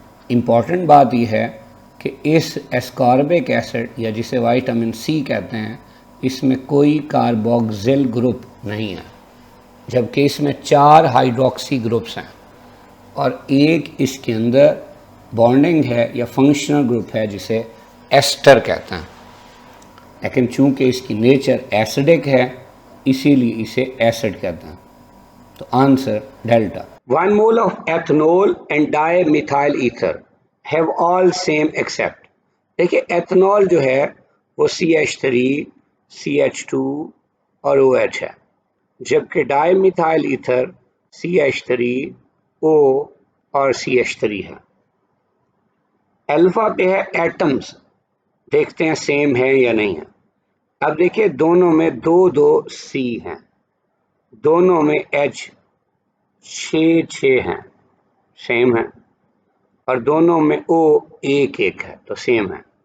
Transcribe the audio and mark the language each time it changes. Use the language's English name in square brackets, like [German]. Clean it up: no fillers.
[Hindi] Important बात यह है कि इस एस्कॉर्बिक एसिड या जिसे विटामिन सी कहते हैं, इसमें कोई कार्बोक्सिल ग्रुप नहीं है, जबकि इसमें 4 हाइड्रोक्सी ग्रुप्स हैं और एक इसके अंदर बॉन्डिंग है या फंक्शनल ग्रुप है जिसे एस्टर कहते हैं। लेकिन चूंकि इसकी नेचर एसिडिक है इसीलिए इसे एसिड कहते हैं। तो answer delta. [English] 1 mole of ethanol and dimethyl ether have all same except, [Hindi] देखिए एथनॉल जो है वो CH3, CH2 और OH है, जबकि डाईमिथाइल ईथर CH3O और CH3 है। अल्फा पे है एटम्स, देखते हैं सेम है या नहीं है। अब देखिए दोनों में 2-2 C हैं, दोनों में H 6-6 हैं, सेम है, और दोनों में O 1-1 है, तो सेम है।